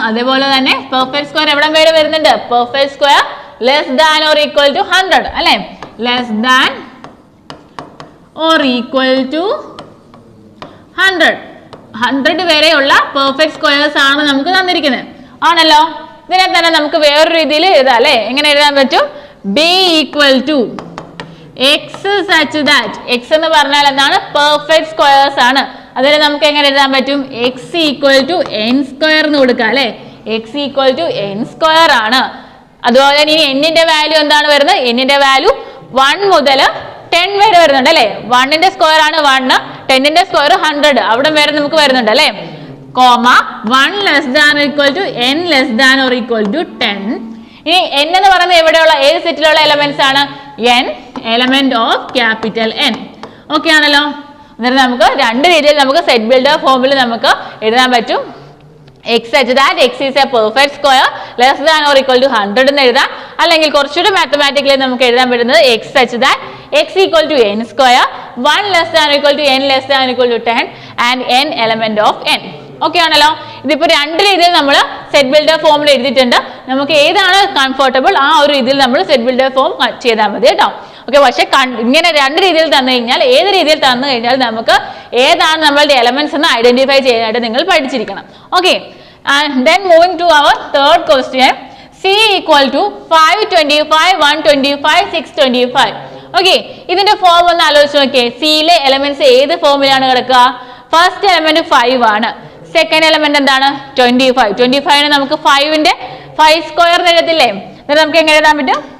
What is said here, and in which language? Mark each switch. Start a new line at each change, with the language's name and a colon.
Malayalam: അതേപോലെ തന്നെ
English: perfect square
Malayalam: എവിടെ വരെ വരുന്നുണ്ട്?
English: perfect square less than or equal to 100
Malayalam: അല്ലേ?
English: less than or equal to 100
Malayalam: വരെയുള്ള പെർഫെക്റ്റ് സ്ക്വയേഴ്സ് ആണ് നമുക്ക് തന്നിരിക്കുന്നത് ആണല്ലോ. ഇതിനെ തന്നെ നമുക്ക് വേറൊരു രീതിയിൽ എഴുതാം അല്ലേ? എങ്ങനെ എഴുതാൻ പറ്റും?
English: b equal to x such that x
Malayalam: എന്ന് പറഞ്ഞാൽ എന്താണ്? പെർഫെക്റ്റ് സ്ക്വയേഴ്സ് ആണ്. അതിനെ നമുക്ക് എങ്ങനെ എഴുതാൻ പറ്റും?
English: x equal to n square
Malayalam: എന്ന് കൊടുക്കാം അല്ലേ?
English: x equal to n square
Malayalam: ആണ്. അതുപോലെ ഇനി n-ന്റെ വാല്യൂ എന്താണ് വരുന്നത്? n-ന്റെ വാല്യൂ 1 മുതൽ 10 വരെ വരുന്നുണ്ട് അല്ലേ? 1-ന്റെ സ്ക്വയർ ആണ് 1, 10-ന്റെ സ്ക്വയർ 100, അവിടെ വരെ നമുക്ക് വരുന്നുണ്ട് അല്ലേ?
English: Comma 1 less than equal to n less than or equal to 10.
Malayalam: ഇനി n എന്ന് പറയുന്നത് എവിടെയുള്ള ഏത് സെറ്റിലുള്ള എലമെന്റ്സ് ആണ്?
English: n element of capital N.
Malayalam: Okay ആണല്ലോ. എന്നിട്ട് നമുക്ക് രണ്ട് രീതിയിൽ നമുക്ക് സെറ്റ് ബിൽഡർ ഫോമിൽ നമുക്ക് എഴുതാൻ പറ്റും.
English: x such that x is a perfect square less than or equal to 100
Malayalam: എന്ന് എഴുതാം. അല്ലെങ്കിൽ കുറച്ചുകൂടി മാത്തമാറ്റിക്കലി നമുക്ക് എഴുതാൻ പറ്റുന്നത്
English: x such that x equal to n square 1 less than or equal to n less than or equal to 10 and n element of n.
Malayalam: Okay ആണല്ലോ. ഇതിപ്പോൾ രണ്ട് രീതിയിൽ നമ്മൾ സെറ്റ് ബിൽഡർ ഫോമിൽ എഴുതിയിട്ടുണ്ട്. നമുക്ക് ഏതാണ് കംഫർട്ടബിൾ ആ ഒരു രീതിയിൽ നമ്മൾ സെറ്റ് ബിൽഡർ ഫോം ചെയ്താൽ മതി കേട്ടോ. ഓക്കെ, പക്ഷെ ഇങ്ങനെ രണ്ട് രീതിയിൽ തന്നു കഴിഞ്ഞാൽ ഏത് രീതിയിൽ തന്നു കഴിഞ്ഞാൽ നമുക്ക് ഏതാണ് നമ്മളുടെ എലമെന്റ്സ് എന്ന് ഐഡന്റിഫൈ ചെയ്യാനായിട്ട് നിങ്ങൾ പഠിച്ചിരിക്കണം.
English: Okay, and then moving to our third question, c equal to 525 125 625.
Malayalam: Okay, ഇതിന്റെ ഫോം ഒന്ന് ആലോചിച്ച് നോക്കിയേ. സിയിലെ എലമെന്റ്സ് ഏത് ഫോമിലാണ് കിടക്കുക? ഫസ്റ്റ് എലമെന്റ് 5 ആണ്. സെക്കൻഡ് എലമെന്റ് എന്താണ്? 25. 25നെ നമുക്ക് 5ന്റെ 5 സ്ക്വയർ എഴുതത്തില്ലേ? എന്നിട്ട് നമുക്ക് എങ്ങനെ എഴുതാൻ പറ്റും?